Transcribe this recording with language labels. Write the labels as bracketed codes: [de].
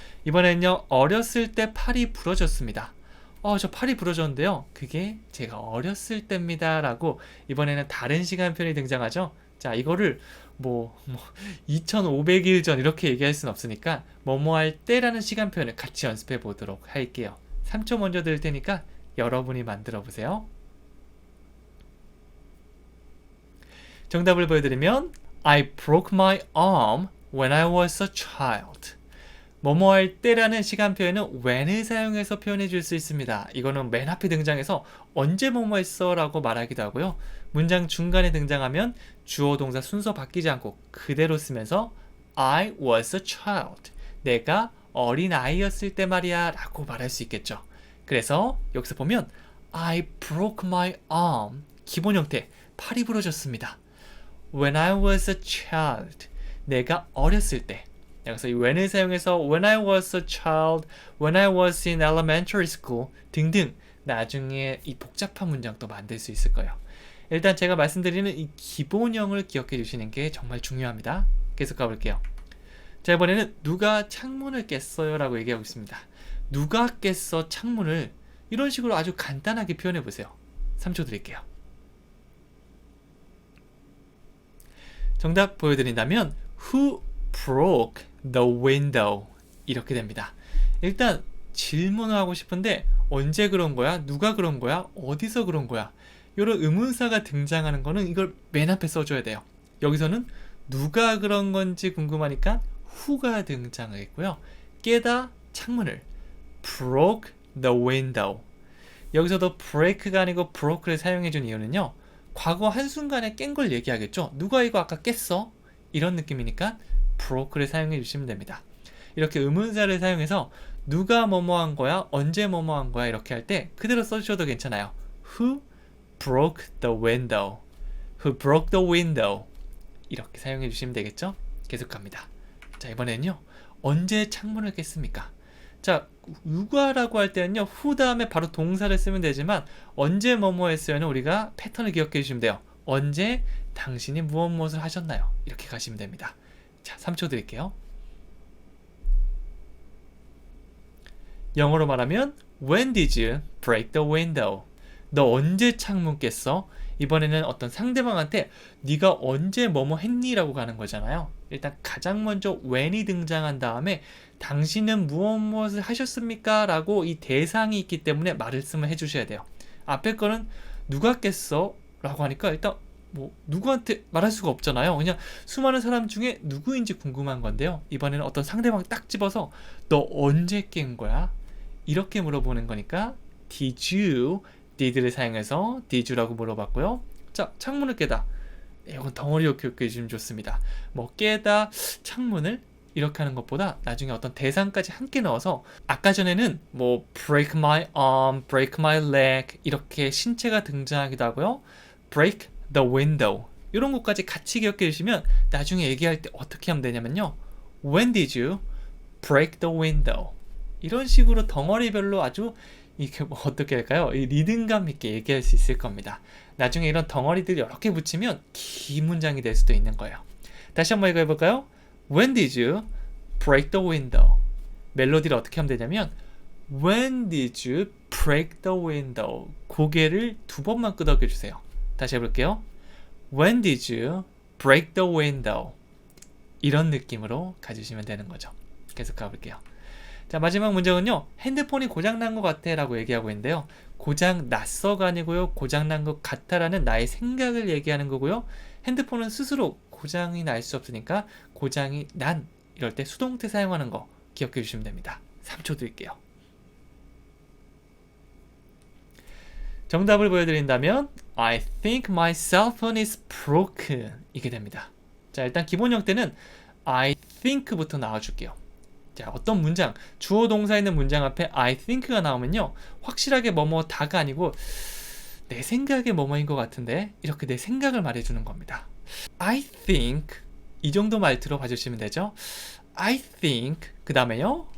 [ko] 이번에는요, 어렸을 때 팔이 부러졌습니다. 저 팔이 부러졌는데요. 그게 제가 어렸을 때입니다 라고 이번에는 다른 시간 표현이 등장하죠. 자, 이거를 2500일 전 이렇게 얘기할 순 없으니까 뭐뭐 할 때라는 시간 표현을 같이 연습해 보도록 할게요. 3초 먼저 드릴 테니까 여러분이 만들어 보세요. 정답을 보여드리면 [en] I broke my arm when I was a child. [ko] 뭐뭐 할 때라는 시간 표현은 when을 사용해서 표현해 줄 수 있습니다. 이거는 맨 앞에 등장해서 언제 뭐뭐 했어 라고 말하기도 하고요. 문장 중간에 등장하면 주어 동사 순서 바뀌지 않고 그대로 쓰면서 [en] I was a child. [ko] 내가 어린 아이였을 때 말이야 라고 말할 수 있겠죠. 그래서 여기서 보면 [en] I broke my arm. [ko] 기본 형태, 팔이 부러졌습니다. [en] When I was a child. [ko] 내가 어렸을 때. 여기서 이 when을 사용해서 [en] when I was a child, when I was in elementary school [ko] 등등 나중에 이 복잡한 문장도 만들 수 있을 거예요. 일단 제가 말씀드리는 이 기본형을 기억해 주시는 게 정말 중요합니다. 계속 가볼게요. 자, 이번에는 누가 창문을 깼어요 라고 얘기하고 있습니다. 누가 깼어 창문을 이런 식으로 아주 간단하게 표현해 보세요. 3초 드릴게요. 정답 보여드린다면 [en] Who broke the window? [ko] 이렇게 됩니다. 일단 질문을 하고 싶은데 언제 그런 거야? 누가 그런 거야? 어디서 그런 거야? 이런 의문사가 등장하는 거는 이걸 맨 앞에 써줘야 돼요. 여기서는 누가 그런 건지 궁금하니까 who가 등장하겠고요. 깨다 창문을 [en] broke the window. [ko] 여기서도 break가 아니고 broke를 사용해준 이유는요. 과거 한순간에 깬 걸 얘기하겠죠. 누가 이거 아까 깼어? 이런 느낌이니까 broke를 사용해 주시면 됩니다. 이렇게 의문사를 사용해서 누가 뭐뭐 한 거야? 언제 뭐뭐 한 거야? 이렇게 할 때 그대로 써주셔도 괜찮아요. [en] Who broke the window? Who broke the window? [ko] 이렇게 사용해 주시면 되겠죠? 계속 갑니다. 자, 이번에는요. 언제 창문을 깼습니까? 자, 누가라고 할 때는요. who 다음에 바로 동사를 쓰면 되지만 언제 뭐뭐 했어요는 우리가 패턴을 기억해 주시면 돼요. 언제 당신이 무엇을 하셨나요? 이렇게 가시면 됩니다. 자, 3초 드릴게요. 영어로 말하면 [en] When did you break the window? [ko] 너 언제 창문 깼어? 이번에는 어떤 상대방한테 네가 언제 뭐뭐 했니? 라고 가는 거잖아요. 일단 가장 먼저 when이 등장한 다음에 당신은 무엇을 하셨습니까? 라고 이 대상이 있기 때문에 말씀을 해주셔야 돼요. 앞에 거는 누가 깼어? 라고 하니까 일단 누구한테 말할 수가 없잖아요. 그냥 수많은 사람 중에 누구인지 궁금한 건데요. 이번에는 어떤 상대방 딱 집어서 너 언제 깬 거야? 이렇게 물어보는 거니까 did를 사용해서 did라고 물어봤고요. 자, 창문을 깨다. 이건 덩어리 기억해 주시면 좋습니다. 깨다 창문을 이렇게 하는 것보다 나중에 어떤 대상까지 함께 넣어서 아까 전에는 [en] break my arm, break my leg [ko] 이렇게 신체가 등장하기도 하고요. [en] break the window [ko] 이런 것까지 같이 기억해 주시면 나중에 얘기할 때 어떻게 하면 되냐면요. [en] When did you break the window? [ko] 이런 식으로 덩어리별로 아주 이게 어떻게 할까요? 이 리듬감 있게 얘기할 수 있을 겁니다. 나중에 이런 덩어리들 여러 개 붙이면 긴 문장이 될 수도 있는 거예요. 다시 한번 이거 해볼까요? [en] When did you break the window? [ko] 멜로디를 어떻게 하면 되냐면 [en] When did you break the window? [ko] 고개를 2번만 끄덕여 주세요. 다시 해볼게요. [en] When did you break the window? [ko] 이런 느낌으로 가주시면 되는 거죠. 계속 가볼게요. 자, 마지막 문제는요. 핸드폰이 고장난 것 같아 라고 얘기하고 있는데요. 고장났어가 아니고요. 고장난 것 같아라는 나의 생각을 얘기하는 거고요. 핸드폰은 스스로 고장이 날 수 없으니까 고장이 난 이럴 때 수동태 사용하는 거 기억해 주시면 됩니다. 3초 드릴게요. 정답을 보여드린다면 [en] I think my cell phone is broken [ko] 이게 됩니다. 자, 일단 기본 형태는 [en] I think [ko] 부터 나와줄게요. 자, 어떤 문장, 주어 동사 있는 문장 앞에 I think가 나오면요. 확실하게 뭐뭐다가 아니고 내 생각에 뭐뭐인 것 같은데 이렇게 내 생각을 말해주는 겁니다. [en] I think [ko] 이 정도 말 들어봐 주시면 되죠. I think 그 다음에요.